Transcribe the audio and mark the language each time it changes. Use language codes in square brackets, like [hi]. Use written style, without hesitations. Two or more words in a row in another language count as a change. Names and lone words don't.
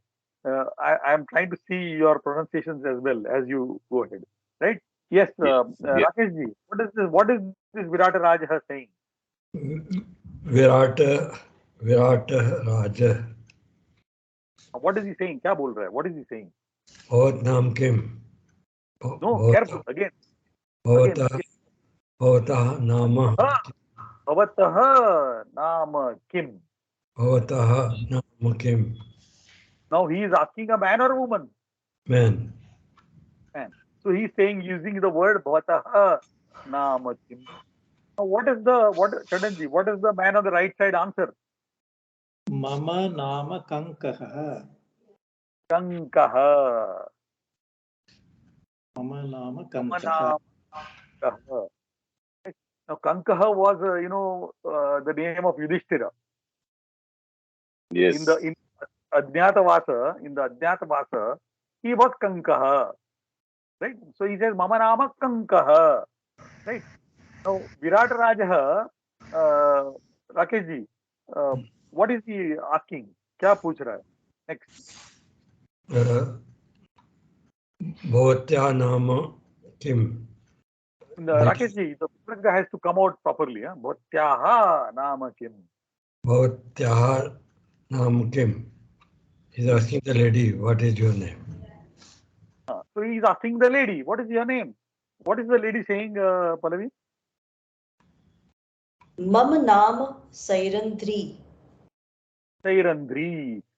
[en] I am trying to see your pronunciations as well as you go ahead. Right? Yes, Rakesh ji, what is this Virat Rajaha saying? Virat Raja. [hi] What is he saying? क्या बोल रहा है? What is he saying? [sa] भवत् नाम किम्? [en] No, careful. Again. [sa] भवतः नाम. भवतः नाम किम्. भवतः नाम किम्? [en] Now he is asking a man or a woman? Man. Man. So he is saying using the word [sa] भवतः नाम किम्. [en] Now what is the man on the right side answer? [sa] मम नाम कङ्कः. Kankaha. मम नाम Mama Kankaha. नाम कङ्कः. [en] Now Kankaha was, the name of Yudhishthira. Yes. In Adnyatavasa, he was Kankaha. Right? So he says, [sa] मम नाम कङ्कः. [en] Right? Now, Virat Rajaha, Rakesh ji, what is he asking? [hi] क्या पूछ रहा है? Next. [sa] भवत्या नाम किम्? [en] Rakesh ji, the Visarga has to come out properly. [sa] भवत्याः नाम किम्. भवत्याः नाम किम्? [en] He's asking the lady, what is your name? So he is asking the lady, what is your name? What is the lady saying, Pallavi? [sa] मम नाम सैरन्ध्री. Sairandri.